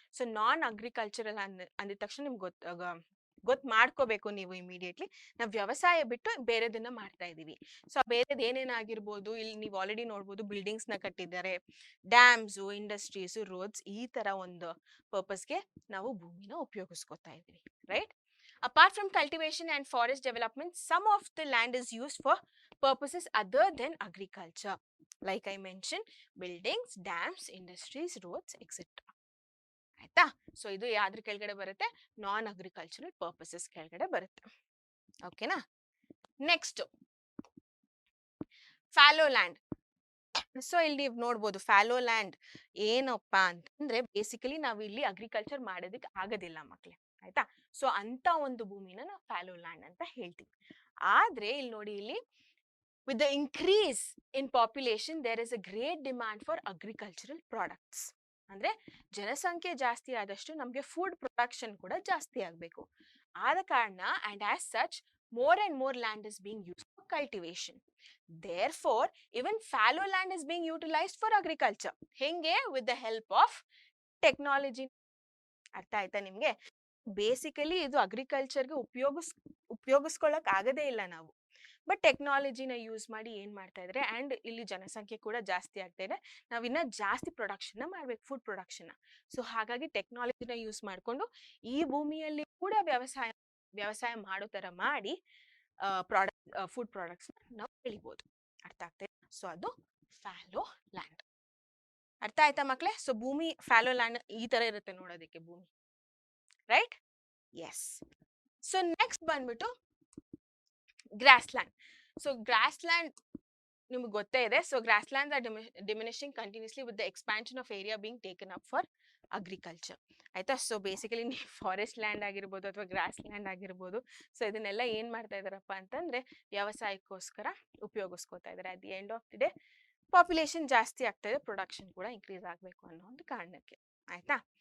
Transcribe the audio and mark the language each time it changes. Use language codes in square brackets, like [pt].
[kn] So ನಾನ್ agricultural ಅಂದಿದ ತಕ್ಷಣ ನಿಮ್ಗೆ ಗೊತ್ತು ಮಾಡ್ಕೋಬೇಕು ನೀವು ಇಮಿಡಿಯೇಟ್ಲಿ, ನಾವು ವ್ಯವಸಾಯ ಬಿಟ್ಟು ಬೇರೆದನ್ನ ಮಾಡ್ತಾ ಇದೀವಿ. ಸೊ ಬೇರೆದ್ ಏನೇನಾಗಿರ್ಬೋದು, ಇಲ್ಲಿ ನೀವು ಆಲ್ರೆಡಿ ನೋಡ್ಬೋದು, ಬಿಲ್ಡಿಂಗ್ಸ್ ನ ಕಟ್ಟಿದ್ದಾರೆ, ಡ್ಯಾಮ್ಸ್, ಇಂಡಸ್ಟ್ರೀಸ್, ರೋಡ್ಸ್, ಈ ತರ ಒಂದು ಪರ್ಪಸ್ಗೆ ನಾವು ಭೂಮಿನ ಉಪಯೋಗಿಸ್ಕೊತಾ ಇದೀವಿ, right. [en] Apart from cultivation and forest development, some of the land is used for purposes other than agriculture. Like I mentioned, buildings, dams, industries, roads, etc. [kn] ಆಯ್ತಾ. ಸೊ ಇದು ಯಾವ್ದ್ರ ಕೆಳಗಡೆ ಬರುತ್ತೆ, ನಾನ್ ಅಗ್ರಿಕಲ್ಚರಲ್ ಪರ್ಪಸಸ್ ಕೆಳಗಡೆ ಬರುತ್ತೆ, ಓಕೆನಾ. Next follow land. ಸೊ ಇಲ್ಲಿ ನೀವು ನೋಡ್ಬೋದು ಫ್ಯಾಲೋ ಲ್ಯಾಂಡ್ ಏನಪ್ಪಾ ಅಂತಂದ್ರೆ, ಬೇಸಿಕಲಿ ನಾವು ಇಲ್ಲಿ ಅಗ್ರಿಕಲ್ಚರ್ ಮಾಡೋದಕ್ಕೆ ಆಗೋದಿಲ್ಲ ಮಕ್ಳೇ, ಆಯ್ತಾ. ಸೊ ಅಂತ ಒಂದು ಭೂಮಿನ ನಾವು ಫ್ಯಾಲೋ ಲ್ಯಾಂಡ್ ಅಂತ ಹೇಳ್ತೀವಿ. ಆದ್ರೆ ಇಲ್ಲಿ ನೋಡಿ, ಇಲ್ಲಿ [en] With the increase in population there is a great demand for agricultural products. [kn] ಅಂದ್ರೆ ಜನಸಂಖ್ಯೆ ಜಾಸ್ತಿ ಆದಷ್ಟು ನಮ್ಗೆ ಫುಡ್ ಪ್ರೊಡಕ್ಷನ್ ಕೂಡ ಜಾಸ್ತಿ ಆಗ್ಬೇಕು. ಆದ ಕಾರಣ [en] And as such more and more land is being used for cultivation. Therefore, even fallow land is being utilized for agriculture. [kn] ಹೆಂಗೆ? [en] with the help of technology. [kn] ಅರ್ಥ ಆಯ್ತಾ ನಿಮ್ಗೆ? ಬೇಸಿಕಲಿ ಇದು ಅಗ್ರಿಕಲ್ಚರ್ಗೆ ಉಪಯೋಗಿಸ್ಕೊಳ್ಳಕ್ ಆಗದೇ ಇಲ್ಲ ನಾವು, ಬಟ್ ಟೆಕ್ನಾಲಜಿನ ಯೂಸ್ ಮಾಡಿ ಏನ್ ಮಾಡ್ತಾ ಇದ್ರೆ, ಅಂಡ್ ಇಲ್ಲಿ ಜನಸಂಖ್ಯೆ ಕೂಡ ಜಾಸ್ತಿ ಆಗ್ತಾ ಇದೆ, ನಾವ್ ಇನ್ನ ಜಾಸ್ತಿ ಪ್ರೊಡಕ್ಷನ್ ಮಾಡ್ಬೇಕು, ಫುಡ್ ಪ್ರೊಡಕ್ಷನ್. ಸೊ ಹಾಗಾಗಿ ಟೆಕ್ನಾಲಜಿನ ಯೂಸ್ ಮಾಡ್ಕೊಂಡು ಈ ಭೂಮಿಯಲ್ಲಿ ಕೂಡ ವ್ಯವಸಾಯ ಮಾಡೋ ತರ ಮಾಡಿ ಫುಡ್ ಪ್ರಾಡಕ್ಟ್ಸ್ ನಾವು ಬೆಳಿಬಹುದು, ಅರ್ಥ ಆಗ್ತದೆ. ಸೊ ಅದು ಫ್ಯಾಲೋ ಲ್ಯಾಂಡ್, ಅರ್ಥ ಆಯ್ತಾ ಮಕ್ಳೇ. ಸೊ ಭೂಮಿ ಫ್ಯಾಲೋ ಲ್ಯಾಂಡ್ ಈ ತರ ಇರುತ್ತೆ ನೋಡೋದಕ್ಕೆ ಭೂಮಿ, ರೈಟ್. ಎಸ್. ಸೊ ನೆಕ್ಸ್ಟ್ ಬಂದ್ಬಿಟ್ಟು gross land. [en] so grassland [kn] ನಿಮ್ಗೆ ಗೊತ್ತೇ ಇದೆ. [en] so grassland are diminishing continuously with the expansion of area being taken up for [kn] agriculture ಆಯ್ತಾ. ಸೊ ಬೇಸಿಕಲಿ ನೀವು ಫಾರೆಸ್ಟ್ ಲ್ಯಾಂಡ್ ಆಗಿರ್ಬೋದು ಅಥವಾ ಗ್ರಾಸ್ ಲ್ಯಾಂಡ್ ಆಗಿರ್ಬೋದು, so ಇದನ್ನೆಲ್ಲ ಏನ್ ಮಾಡ್ತಾ ಇದಾರಪ್ಪ ಅಂತಂದ್ರೆ ವ್ಯವಸಾಯಕ್ಕೋಸ್ಕರ ಉಪಯೋಗಿಸ್ಕೋತಾ ಇದ್ದಾರೆ. [en] at the end of the day [kn] population ಜಾಸ್ತಿ ಆಗ್ತಾ ಇದೆ, ಪ್ರೊಡಕ್ಷನ್ ಕೂಡ ಇನ್ಕ್ರೀಸ್ ಆಗಬೇಕು ಅನ್ನೋ ಒಂದು ಕಾರಣಕ್ಕೆ ಆಯ್ತಾ.